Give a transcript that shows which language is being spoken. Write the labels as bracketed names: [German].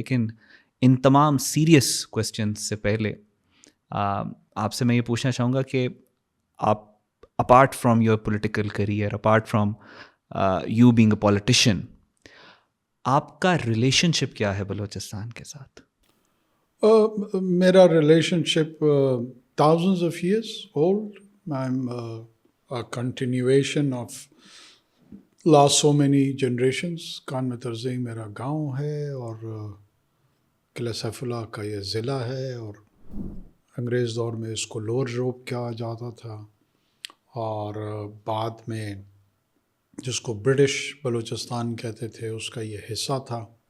[Urdu] لیکن ان تمام serious questions سے پہلے آپ سے میں یہ پوچھنا چاہوں گا کہ آپ [English] apart from your political career, apart from you being a politician, [Urdu] آپ کا ریلیشن شپ کیا ہے بلوچستان کے ساتھ؟ [English] میرا relationship thousands of years old. I'm a continuation of last so many generations. [Urdu] کان میں ترزئی میرا گاؤں ہے اور قلعہ سیف اللہ کا یہ ضلع ہے، اور انگریز دور میں اس کو لور یورپ کہا جاتا تھا، اور بعد میں جس کو برٹش بلوچستان کہتے تھے اس کا یہ حصہ تھا.